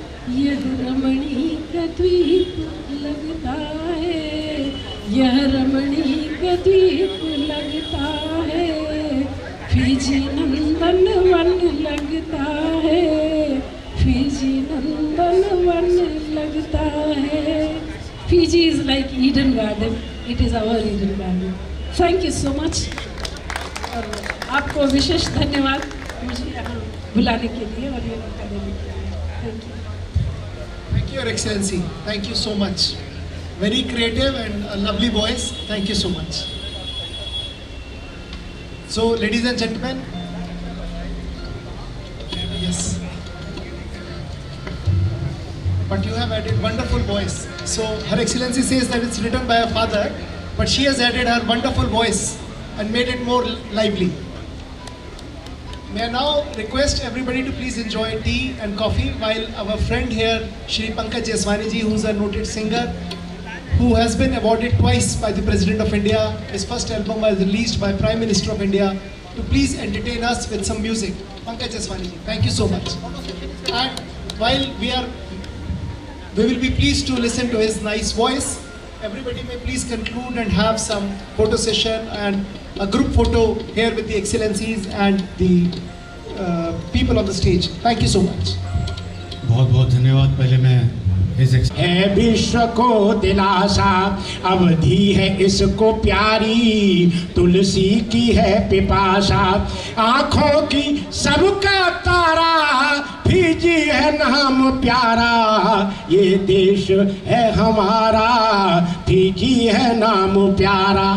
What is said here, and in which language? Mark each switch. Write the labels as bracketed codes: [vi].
[hi] यह रमणीक द्वीप लगता है, यह रमणीक द्वीप लगता है, फिजी नंदन वन लगता है, फिजी नंदन वन लगता है। [en] Fiji is like Eden Garden. It is our Eden Garden. Thank you so much. [hi] और आपको विशेष धन्यवाद मुझे यहाँ बुलाने के लिए और ये मौका देने के लिए। [en] Thank you. Thank you, Your Excellency. Thank you so much. Very creative and a lovely voice. Thank you so much. So, ladies and gentlemen, yes. But you have added wonderful voice. So Her Excellency says that it's written by her father, but she has added her wonderful voice and made it more lively. May I now request everybody to please enjoy tea and coffee while our friend here, Shri Pankaj Jeswani ji, who is a noted singer, who has been awarded twice by the President of India. His first album was released by Prime Minister of India, to please entertain us with some music. Pankaj Jeswani ji, thank you so much. And while we will be pleased to listen to his nice voice. Everybody may please conclude and have some photo session and a group photo here with the Excellencies and the people on the stage. Thank you so much. [hi] बहुत बहुत धन्यवाद। पहले मैं है विश्व को दिलासा, अवधि है इसको प्यारी, तुलसी की है पिपासा, आँखों की सबका तारा, फिजी है नाम प्यारा, ये देश है हमारा, फिजी है नाम प्यारा।